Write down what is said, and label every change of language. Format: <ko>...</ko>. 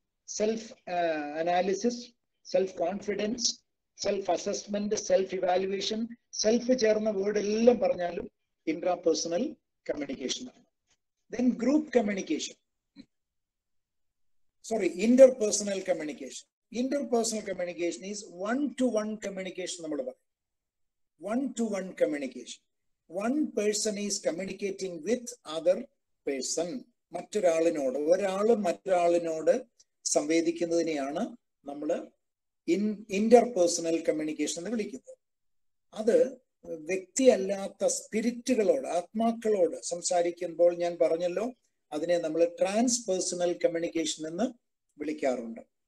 <ml>Self analysis, self confidence, self assessment, self evaluation, self ചേർന്ന word എല്ലാം പറഞ്ഞാലും intra personal communication ആണ്. Then group communication, interpersonal communication.</ml> <en>Interpersonal communication is one-to-one communication. One-to-one communication. One person is communicating with other person.</en> <ml>ഒരാളും മറ്റൊരാളിനോട് സംവേദിക്കുന്നതിനെയാണ് നമ്മൾ interpersonal communication എന്ന് വിളിക്കുന്നത്. അത് വ്യക്തിയല്ലാത്ത സ്പിരിറ്റുകളോട്, ആത്മാക്കളോട് സംസാരിക്കുമ്പോൾ ഞാൻ പറഞ്ഞല്ലോ, അതിനെ നമ്മൾ ട്രാൻസ്പേഴ്സണൽ കമ്മ്യൂണിക്കേഷൻ എന്ന് വിളിക്കാറുണ്ട്.</ml>